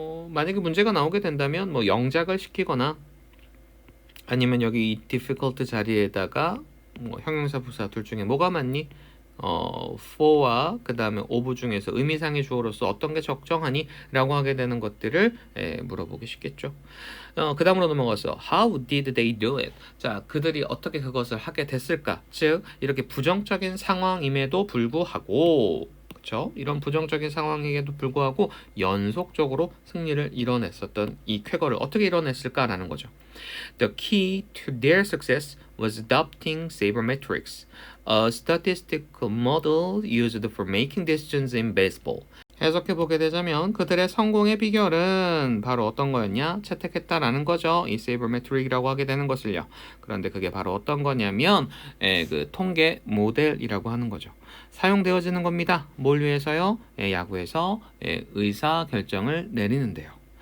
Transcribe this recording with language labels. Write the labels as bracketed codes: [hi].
[ko] 만약에 문제가 나오게 된다면 뭐 영작을 시키거나 아니면 여기 이 difficult 자리에다가 뭐 형용사 부사 둘 중에 뭐가 맞니? for와 그 다음에 of 중에서 의미상의 주어로서 어떤 게 적정하니? 라고 하게 되는 것들을 물어보기 쉽겠죠. 그 다음으로 넘어가서 [en] How did they do it? [ko] 자, 그들이 어떻게 그것을 하게 됐을까? 즉, 이렇게 부정적인 상황임에도 불구하고 그렇죠? 이런 부정적인 상황에도 불구하고 연속적으로 승리를 이뤄냈었던 이 쾌거를 어떻게 이뤄냈을까라는 거죠. [en] The key to their success was adopting sabermetrics, a statistical model used for making decisions in baseball. [ko] 해석해보게 되자면 그들의 성공의 비결은 바로 어떤 거였냐? 채택했다라는 거죠. 이 세이버메트릭이라고 하게 되는 것을요. 그런데 그게 바로 어떤 거냐면 그 통계 모델이라고 하는 거죠. 사용되어지는 겁니다. 뭘 위해서요? 야구에서 의사 결정을 내리는데요.